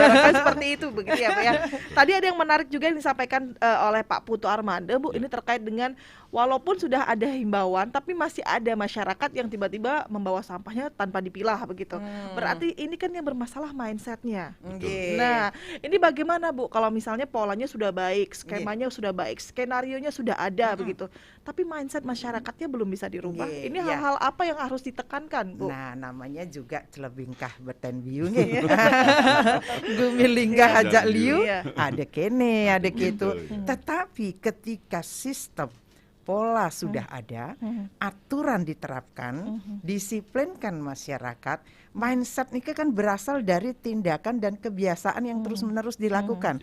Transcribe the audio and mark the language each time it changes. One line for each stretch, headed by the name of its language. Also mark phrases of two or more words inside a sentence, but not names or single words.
Indonesian: barangkali seperti itu begitu ya Pak ya. Tadi ada yang menarik juga yang disampaikan oleh Pak Putu Armande Bu, ini terkait dengan walaupun sudah ada himbauan tapi masih ada masyarakat yang tiba-tiba membawa sampahnya tanpa dipilah begitu. Berarti ini kan yang bermasalah mindsetnya. Nggih. Nah, ini bagaimana Bu kalau misalnya polanya sudah baik, skemanya sudah baik, skenarionya sudah ada begitu, tapi mindset masyarakatnya belum bisa dirubah. Nggih, Ini ya. hal-hal apa yang harus ditekankan Bu?
Balinese: Nah, namanya juga celebingkah beten biu nggih. Gumilinggah ajak liu,
Indonesian: Iya. ada kene, ada gitu. Betul, iya. Tetapi ketika sistem pola sudah ada, aturan diterapkan, disiplinkan masyarakat, mindset ini kan berasal dari tindakan dan kebiasaan yang terus-menerus dilakukan.